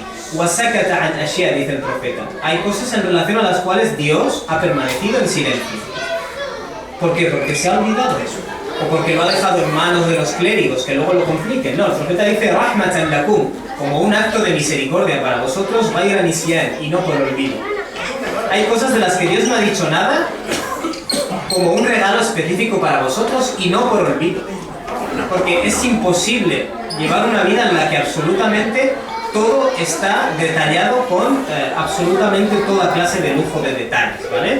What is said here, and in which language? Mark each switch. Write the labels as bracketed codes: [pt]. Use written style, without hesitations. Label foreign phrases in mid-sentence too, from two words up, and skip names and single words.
[es] Dice el profeta. Hay cosas en relación a las cuales Dios ha permanecido en silencio. ¿Por qué? Porque se ha olvidado eso. O porque lo ha dejado en manos de los clérigos, que luego lo compliquen. No, el profeta dice, [ar] رحمة لكم, [es] como un acto de misericordia para vosotros, [ar] غير نسيان, [es] y no por olvido. Hay cosas de las que Dios no ha dicho nada, como un regalo específico para vosotros, y no por olvido. Porque es imposible llevar una vida en la que absolutamente todo está detallado con absolutamente toda clase de lujo de detalles, ¿vale?